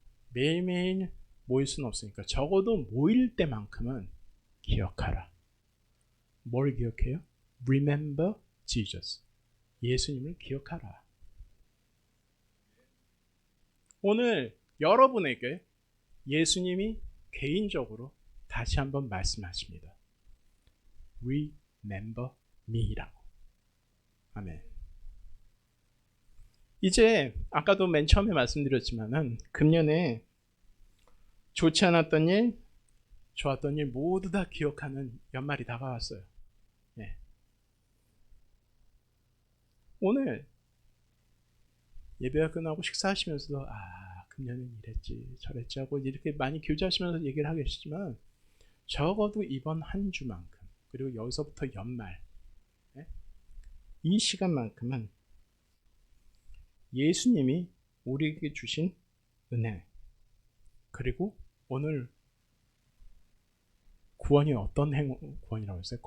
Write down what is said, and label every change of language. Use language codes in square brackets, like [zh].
[ko] 매일매일 모일 수는 없으니까 적어도 모일 때만큼은 기억하라. 뭘 기억해요? [en] Remember Jesus. [ko] 예수님을 기억하라. 오늘 여러분에게 예수님이 개인적으로 다시 한번 말씀하십니다. [en] Remember me [ko] 라고. 아멘. 이제 아까도 맨 처음에 말씀드렸지만은 금년에 좋지 않았던 일, 좋았던 일 모두 다 기억하는 연말이 다가왔어요. 예. 오늘 예배가 끝나고 식사하시면서도 금년엔 이랬지 저랬지 하고 이렇게 많이 교제하시면서 얘기를 하겠지만 적어도 이번 한 주만큼 그리고 여기서부터 연말 이 시간만큼은 예수님이 우리에게 주신 은혜 그리고 오늘 구원이 어떤 구원이라고 했어요?